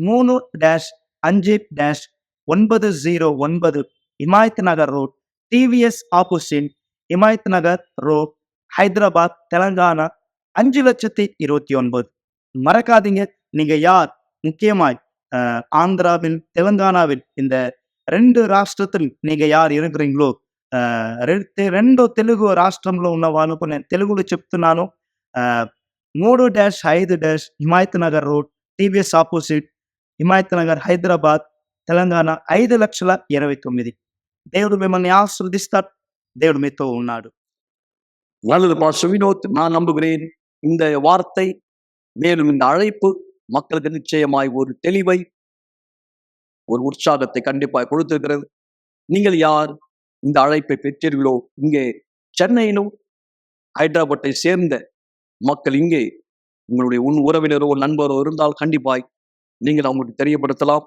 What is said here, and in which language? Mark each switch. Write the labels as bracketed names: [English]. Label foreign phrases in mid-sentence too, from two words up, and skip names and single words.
[Tamil] 3-5-909 இமாயத் நகர் ரோட், டிவிஎஸ் ஆப்போசிட், இமாயத் நகர் ரோட், ஹைதராபாத், தெலங்கானா 5,29,000. மறக்காதீங்க. நீங்க யார் முக்கியமாய் ஆந்திராவில், தெலுங்கானாவில், இந்த 2 రాష్ట్రத்தில் நீங்க యారు இருக்கிறீங்களோ, 2 [Telugu] తెలుగు రాష్ట్రంలో ఉన్న వాళ్ళు నేను తెలుగులో చెప్తున్నాను. 3-5- హిమాయత్ నగర్ రోడ్, టీవీఎస్ ఆపోజిట్, హిమాయత్ నగర్, హైదరాబాద్, తెలంగాణ 5,29,000. దేవుడు మిమ్మల్ని ఆశీర్వదిస్తాడు. దేవుడు మీతో ఉన్నాడు. [Tamil] நல்லது பாஸ்டர் வினோத், நான் நம்புகிறேன் இந்த வார்த்தை, மேலும் இந்த அழைப்பு மக்களுக்கு நிச்சயமாய் ஒரு தெளிவை, ஒரு உற்சாகத்தை கண்டிப்பாக கொடுத்திருக்கிறது. நீங்கள் யார் இந்த அழைப்பை பெற்றீர்களோ, இங்கே சென்னையிலும் ஹைதராபாத்தை சேர்ந்த மக்கள், இங்கே உங்களுடைய உறவினரோ நண்பரோ இருந்தால் கண்டிப்பாய் நீங்கள் அவங்களுக்கு தெரியப்படுத்தலாம்.